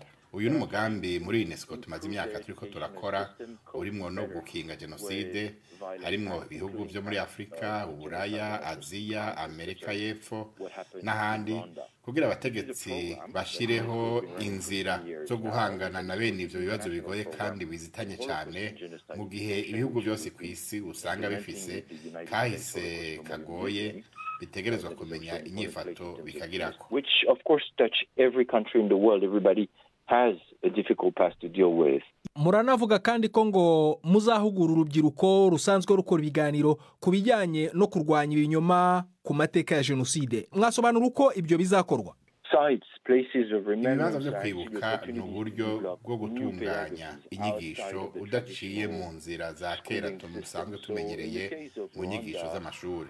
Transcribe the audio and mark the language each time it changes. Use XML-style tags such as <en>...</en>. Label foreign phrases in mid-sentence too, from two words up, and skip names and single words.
<rn>Uyu n'umugambi muri UNESCO tumaze imyaka turiko turakora urimo no gukinga jenoside harimo ibihugu byo muri Afrika, Uburaya, Aziya, Amerika y'Epfo n'ahandi kugira abategetsi bashireho inzira zo guhangana na bene ivyo bibazo bigoye kandi bizitanye cyane mu gihe ibihugu byose ku isi usanga bifise kahise kagoye bitegerezwa kumenya inyifato bikagirako.</rn> <en>Which of course touch every country in the world. Everybody has a difficult past to deal with.</en> <rw>Muranavuga kandi ko ngo muzahugura urubyiruko rusanzwe rukora ibiganiro ku bijyanye no kurwanya ibinyoma ku mateka ya jenoside. Mwasobanura uko ibyo bizakorwa?</rw> <rn>ibibanza byo kwibuka ni uburyo bwo gutunganya inyigisho udaciye mu nzira za kera dusanzwe tumenyereye mu nyigisho z'amashuri.</rn>